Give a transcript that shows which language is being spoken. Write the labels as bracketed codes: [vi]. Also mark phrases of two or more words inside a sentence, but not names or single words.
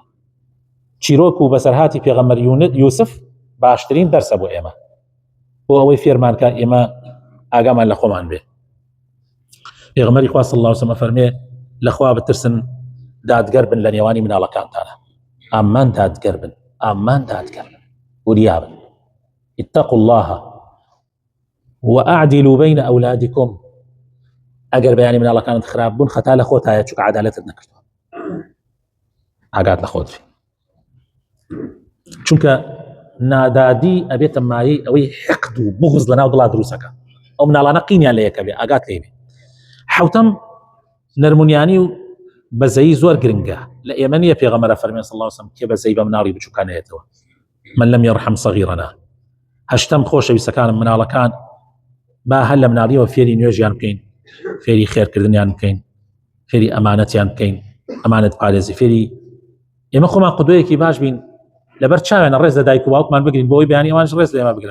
[ckb] چیرۆک و بەسەرهاتی پێغەمبەر یوسف باشترین دەرسە بۆ ئێمە، بۆ ئەوەی فێرمانکە ئێمە ئاگامان لە خۆمان بێ. پێغەمبەری خوا [ar] صلی الله علیه و سلم [ckb] فەرمێ لەخوا بترسن، دادگەر بن لە نێوانی مناڵەکانتانە، ئامان دادگەر بن، وریا بن. [ar] اتقوا الله وأعدلوا بين أولادكم. [ckb] ئەگەر بەیانی مناڵەکانت خراپ بوون خەتا لە خۆتایە، چونکە عەدالەتت نەکردووە، ئاگات لە خۆت بێ. چونکە نادادی ئەبێتە مایەی ئەوەی [ar] حقد و بغز [ckb] لەناو دڵا دروستەکە، ئەو مناڵانە قینیان لە یەکە بێ، ئاگات لێ بێ. حەوتەم، نەرمونیانی و بەزەیی زۆر گرنگە. لە ئێمە نییە پێغەمبەر فەرمێ [ar] صلی الله علیه و سلم [ckb] کێ بەزەیی بە مناڵی بچووکان هەیەتەوە، [ar] من لم يرحم صغيرنا. [ckb] هەشتەم، خۆشەویستەکانم، مناڵەکان با هەر لە مناڵیەوە فێری نوێژیان بکەین، فێری خێرکردنیان بکەین، فێری ئەمانەتیان بکەین، ئەمانەت پارێزی، فێری ئێمە خۆمان قودوەیەکی باش بین، لەبەر چاوێنە ڕێز لە دایک و باوکمان بگرین بۆی بەیانی ئەوانش ڕێز لە ئێمە بگرن.